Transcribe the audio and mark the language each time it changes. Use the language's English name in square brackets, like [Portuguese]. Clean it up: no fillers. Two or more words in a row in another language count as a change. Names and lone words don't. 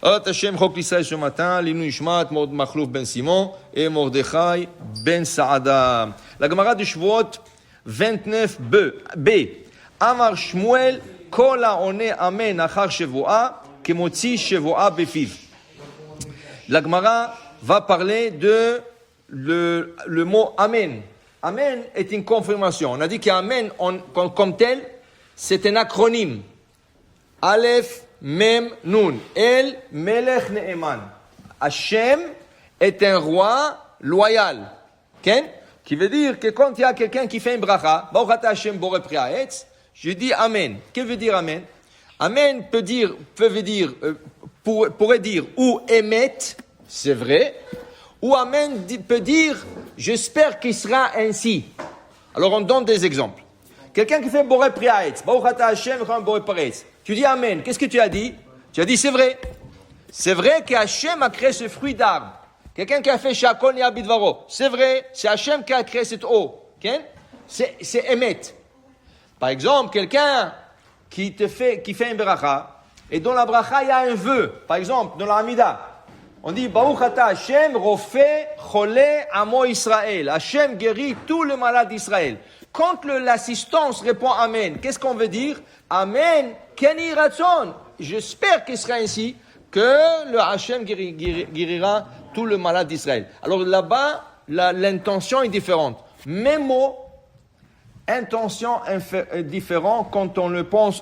[French] Hashem, Chok l'Israël ce matin, [Hebrew] לעילוי נשמת, [French] Machlouf ben Simon et Mordechai ben Saada. La Gemara de Shavuot 29b. [Hebrew] אמר שמואל, כל העונה אמן אחר שבועה, כמוציא שבועה בפיו. [French] La Gemara va parler de le mot amen. Amen est une confirmation. On a dit qu'amen, comme tel, c'est un acronyme. [Hebrew] אלף, מם, נון. אל, מלך, נאמן. [French] Hashem est un roi loyal. Okay? Qui veut dire que quand il y a quelqu'un qui fait une bracha, [Hebrew] ברוך אתה השם בורא פרי העץ, [French] je dis Amen. Qu'est-ce que veut dire Amen? Amen pourrait dire ou émet, c'est vrai, ou Amen peut dire j'espère qu'il sera ainsi. Alors on donne des exemples. Quelqu'un qui fait [Hebrew] בורא פרי העץ, ברוך אתה השם בורא פרי העץ. [French] Tu dis Amen. Qu'est-ce que tu as dit? Tu as dit c'est vrai. C'est vrai que Hashem a créé ce fruit d'arbre. Quelqu'un qui a fait [Hebrew] שהכל נהיה בדברו. [French] C'est vrai. C'est Hashem qui a créé cette eau. Okay? C'est émet. Par exemple, quelqu'un qui fait une bracha, et dans la bracha, il y a un vœu. Par exemple, dans la Hamida, on dit [Hebrew] ברוך אתה השם רופא חולי עמו ישראל. [French] Hashem guérit tous les malades d'Israël. Quand l'assistance répond Amen, qu'est-ce qu'on veut dire? [Hebrew] אמן, כן יהי רצון. [French] J'espère qu'il sera ainsi, que le Hashem guérira tout le malade d'Israël. Alors là-bas, l'intention est différente. Même mot, intention différente quand on le pense.